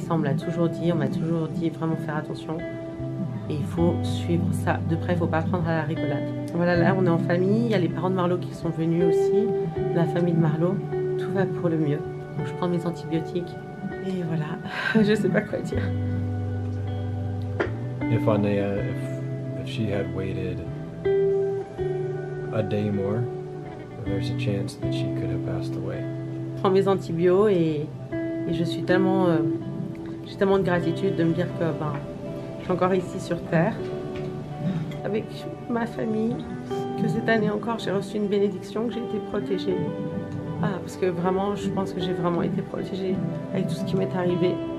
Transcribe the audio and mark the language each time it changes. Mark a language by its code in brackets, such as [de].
[fr] Ça, on me l'a toujours dit. On m'a toujours dit vraiment faire attention. Et il faut suivre ça de près. Il ne faut pas prendre à la rigolade. Voilà, là, on est en famille. Il y a les parents de Marlo qui sont venus aussi. La famille de Marlo. Tout va pour le mieux. Donc, je prends mes antibiotiques. Et voilà, je sais pas quoi dire. [en] If she had waited a day more, there's a chance that she could have passed away. [fr] Je prends mes antibiotiques et je suis tellement, j'ai tellement de gratitude de me dire que je suis encore ici sur Terre avec ma famille, que cette année encore j'ai reçu une bénédiction, que j'ai été protégée. Parce que vraiment, je pense que j'ai vraiment été protégée avec tout ce qui m'est arrivé.